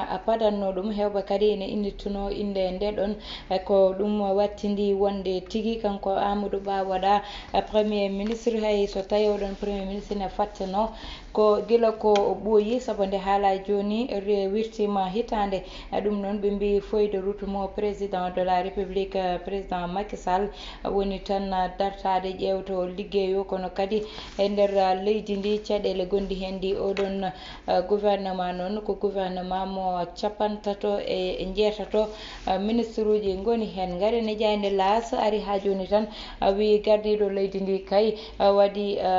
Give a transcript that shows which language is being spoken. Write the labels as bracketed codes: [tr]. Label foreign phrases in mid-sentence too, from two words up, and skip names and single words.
[ff] padanno ɗum hewɓe kadi ene innittuno inde ndeɗon ko ɗum wattidi wonde tigui kanko Amadou Ba waɗa [fr] premier ministre [ff] hay so tawi oɗon [fr] premier ministre [ff] ne fattano ko gila ko ɓooyi saabu nde haala joni wirtima hitande ɗum noon ɓe mbi [fr] feuille de route [ff] mo [fr] président de la république président [ff] Macky Sall woni tan dartade ƴewto liggeyo kono kadi e nder leydi ndi caɗele gondi hen ndi oɗon gouvernement noon ko gouvernement mo capantato e jeetato ministre uji goni hen garene jayde las ari ha joni tan wi gardiɗo leydi ndi kay waɗi